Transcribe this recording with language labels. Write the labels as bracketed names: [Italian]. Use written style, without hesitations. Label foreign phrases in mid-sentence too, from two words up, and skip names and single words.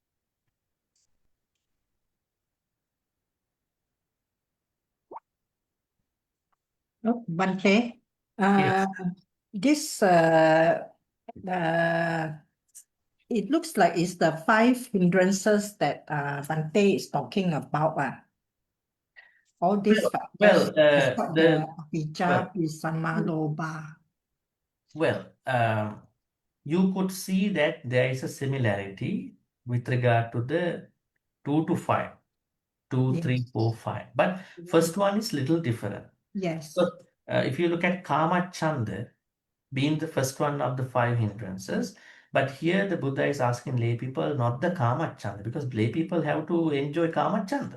[English] Oh, Bhante, Yes. this it looks like it's the 5 hindrances that Bhante is talking about. All these factors, except the [Pali] avijja, visama, lobha. [English] Well, you could see that there is a similarity with regard to the 2 to 5, 2, 3, 4, 5. But first one is little different. Yes. So if you look at Kama-chanda being the first one of the 5 hindrances, but here the Buddha is asking lay people not the Kama-chanda, because lay people have to enjoy Kama-chanda.